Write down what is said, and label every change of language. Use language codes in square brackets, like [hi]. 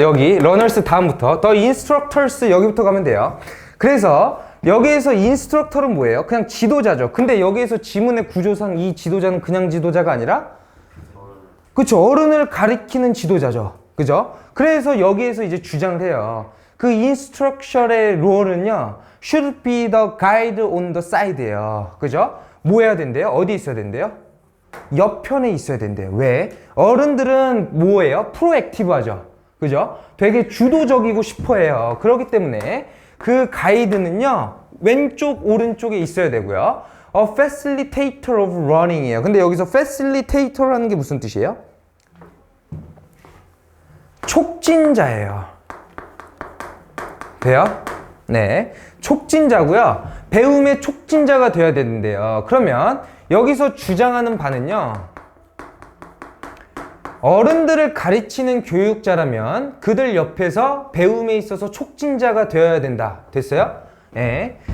[ko] 여기 러너스 다음부터 The instructors 여기부터 가면 돼요. 그래서 여기에서 인스트럭터는 뭐예요? 그냥 지도자죠. 근데 여기에서 지문의 구조상 이 지도자는 그냥 지도자가 아니라 그쵸, 어른을 가리키는 지도자죠. 그죠? 그래서 여기에서 이제 주장을 해요. 그 인스트럭션의 롤은요, [en] should be the guide on the side예요. [ko] 그죠? 뭐 해야 된대요? 어디 있어야 된대요? 옆편에 있어야 된대요. 왜? 어른들은 뭐예요? 프로액티브 하죠. 그죠? 되게 주도적이고 싶어 해요. 그렇기 때문에 그 가이드는요, 왼쪽, 오른쪽에 있어야 되고요. [en] A facilitator of running이에요. [ko] 근데 여기서 facilitator라는 게 무슨 뜻이에요? 촉진자예요. 돼요? 네. 촉진자고요. 배움의 촉진자가 되어야 되는데요. 그러면 여기서 주장하는 바는요, 어른들을 가르치는 교육자라면 그들 옆에서 배움에 있어서 촉진자가 되어야 된다. 됐어요? 네.